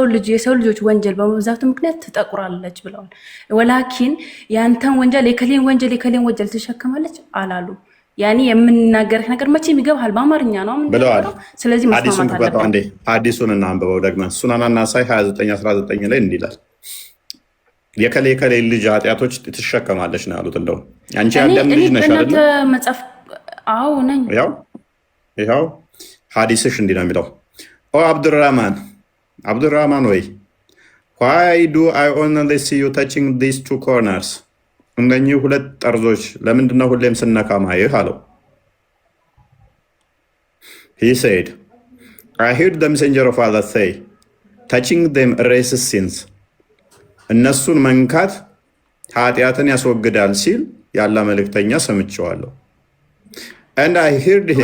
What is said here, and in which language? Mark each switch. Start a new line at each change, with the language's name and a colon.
Amharic: የሰው ልጆች ወንጀል በመብዛቱ ምክንያት ትጠቁራለች ብለዋል። ወላኪን ያንተን ወንጀል የከሌን ወንጀል ትሸከማለች አላሉ። ያኔ የምንናገርህ ነገር መቼም ይገባሃል፣ በአማርኛ ነው ብለዋል። ስለዚህ መስማማት አለብን። አዲሱን እናንብበው ደግመን። ሱናን ናሳኢ 29:19 ላይ እንዲህ ይላል፣ የከሌ ልጅ ኃጢአቶች ትሸከማለች ነው ያሉት። እንደው አንቺ ያለም ልጅ ነሽ አይደል? መጽሐፍ አዎ ነኝ። ይኸው ሐዲስሽ እንዲህ ነው የሚለው፣ ኦ አብዱራህማን ወይ
English: why do I only see you touching these two corners?
Amharic: እነኚህ ሁለት ጠርዞች ለምንድነው ሁሌም ስነካ ማየህ አለው።
English: he said I heard the messenger of Allah say touching them erases sins.
Amharic: እነሱን መንካት ኃጢአትን ያስወግዳል ሲል ያለ መልእክተኛ ሰምቼዋለሁ።
English: and I heard him